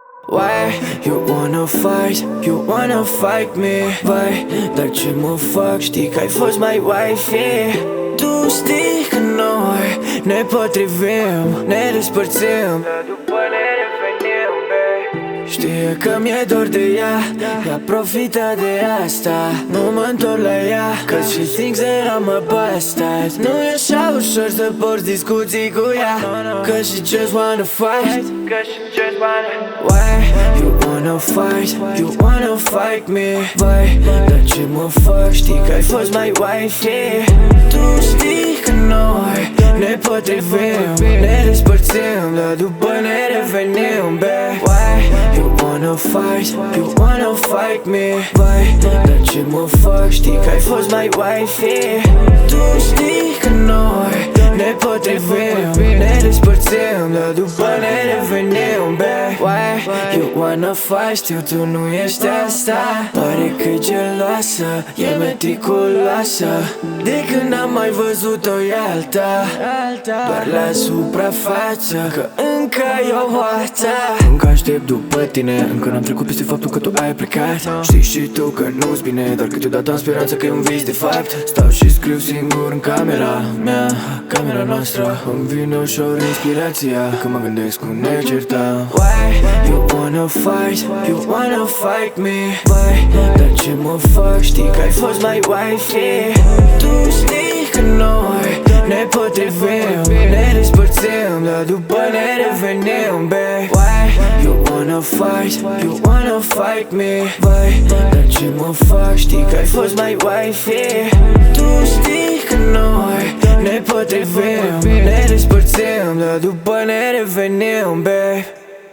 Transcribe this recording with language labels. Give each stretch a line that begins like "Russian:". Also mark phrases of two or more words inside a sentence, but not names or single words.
English: Why you wanna fight? You wanna fight me?
Romanian: Vai, dar ce mă fac? Știi că ai fost mai wifey. Tu știi că noi ne potrivim, ne despărțim, dar după ne revenim, babe. Știe că mi-e dor de ea, ea profită de asta. Nu mă întorc la ea,
English: cause she thinks that I'm a bastard.
Romanian: Nu e așa ușor să porți discuții cu ea,
English: cause she just wanna fight. Why you wanna fight? You wanna fight me?
Romanian: Vai, dar ce mă fac? Știi că ai fost mai wifey. Tu știi că noi ne potrivim, ne despărțim, dar după ne revenim, babe.
English: Why you wanna fight? You wanna fight me?
Romanian: Vai, dar ce mă fac? Știi că ai fost mai wifey. Tu știi că noi ne potrivim, ne despărțim, dar după ne revenim, babe.
English: Why you wanna fight?
Romanian: Știu tu nu ești asta. Pare că-i geloasă, e meticuloasă. De când am mai văzut-o e alta, doar la suprafață, că încă e o hoață. Încă aștept după tine, încă n-am trecut peste faptul că tu ai plecat. Știi și tu că nu-ți bine, dar câteodată am speranța că e un vis de fapt. Stau și scriu singur în camera mea, camera noastră. Îmi vine ușor inspirația când mă gândesc cum ne certam.
English: Why you wanna fight? You wanna fight me?
Romanian: Vai, dar ce mă fac? Știi că ai fost mai wifey. Tu știi că noi ne potrivim, ne despărțim, dar după ne revenim, babe.
English: Why you wanna fight? You wanna fight me?
Romanian: Vai, dar ce mă fac? Știi că ai fost mai wifey. Tu știi că noi ne potrivim, ne despărțim, dar după ne revenim, babe.